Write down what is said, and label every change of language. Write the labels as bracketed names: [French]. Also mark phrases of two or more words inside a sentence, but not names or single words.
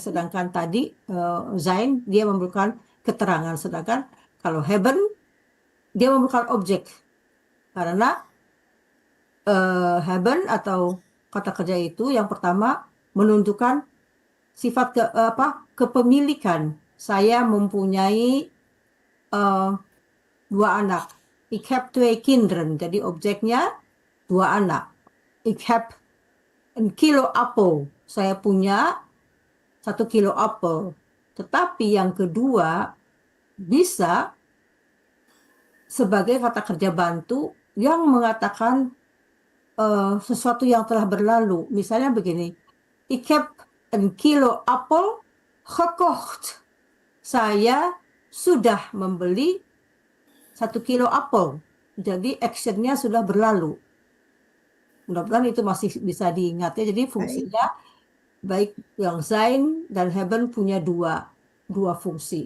[Indonesian] Sedangkan tadi sein dia memerlukan keterangan, sedangkan kalau haben dia memerlukan objek, karena haben atau kata kerja itu yang pertama menunjukkan sifat kepemilikan. Saya mempunyai dua anak. [Dutch] Ik heb twee kinderen. [Indonesian] Jadi objeknya dua anak. [Dutch] Ik heb een kilo apel. [Indonesian] Saya punya 1 kilo apel. Tetapi yang kedua bisa sebagai kata kerja bantu yang mengatakan sesuatu yang telah berlalu. Misalnya begini, [Dutch] ik heb een kilo appel gekocht. [Indonesian] Saya sudah membeli 1 kilo apel. Jadi actionnya sudah berlalu. Mudah-mudahan itu masih bisa diingat ya. Jadi fungsinya baik yang sein dan haben punya dua fungsi.